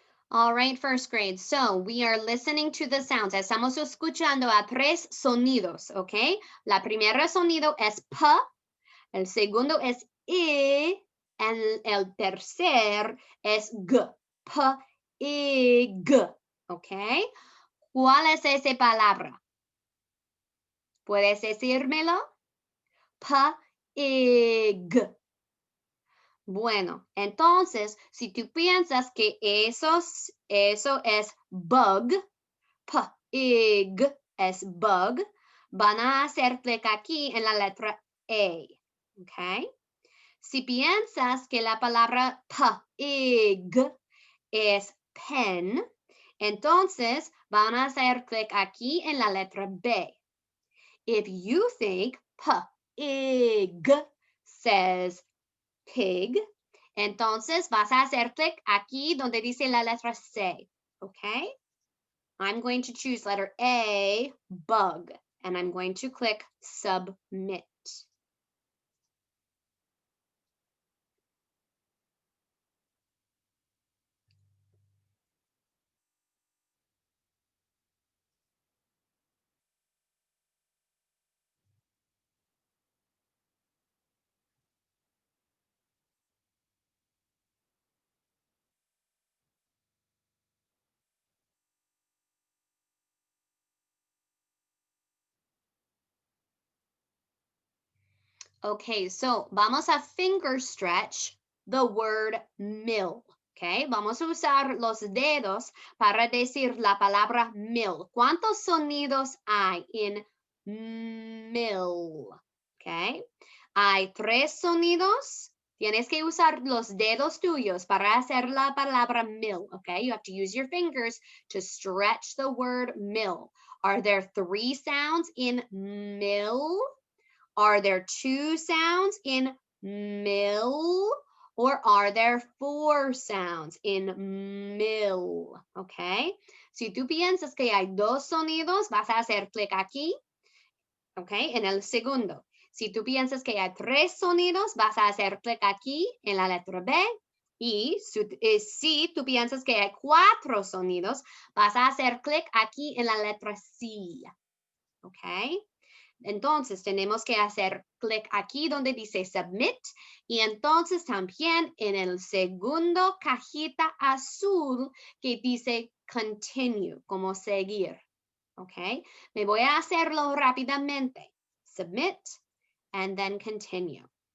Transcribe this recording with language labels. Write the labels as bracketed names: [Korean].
[English] All right, first grade. So we are listening to the sounds. [Spanish] Estamos escuchando a 3 sonidos, ¿ok? La primera sonido es P, el segundo es I, el tercer es G. P, I, G, ¿ok? ¿Cuál es esa palabra? ¿Puedes decírmelo? P, I, G. Bueno, entonces, si tú piensas que eso es bug, pig es bug, van a hacer clic aquí en la letra A, ¿ok? Si piensas que la palabra pig es pen, entonces van a hacer clic aquí en la letra B. [English] If you think pig says pig, [Spanish] entonces vas a hacer clic aquí donde dice la letra C, ¿ok? [English] I'm going to choose letter A, bug, and I'm going to click submit. Okay, so [Spanish] vamos a [English] finger stretch the word mill. [Spanish] Okay, vamos a usar los dedos para decir la palabra mill. ¿Cuántos sonidos hay en mill? Okay, hay 3 sonidos. Tienes que usar los dedos tuyos para hacer la palabra mill. [English] Okay, you have to use your fingers to stretch the word mill. Are there 3 sounds in mill? Are there 2 sounds in mill? Or are there 4 sounds in mill? Okay. [Spanish] Si tú piensas que hay 2 sonidos, vas a hacer clic aquí. Okay. En el segundo. Si tú piensas que hay 3 sonidos, vas a hacer clic aquí en la letra B. Y si tú piensas que hay 4 sonidos, vas a hacer clic aquí en la letra C. Okay. Entonces tenemos que hacer clic aquí donde dice submit y entonces también en el segundo cajita azul que dice continue, como seguir. ¿Ok? Me voy a hacerlo rápidamente. [English] Submit and then continue.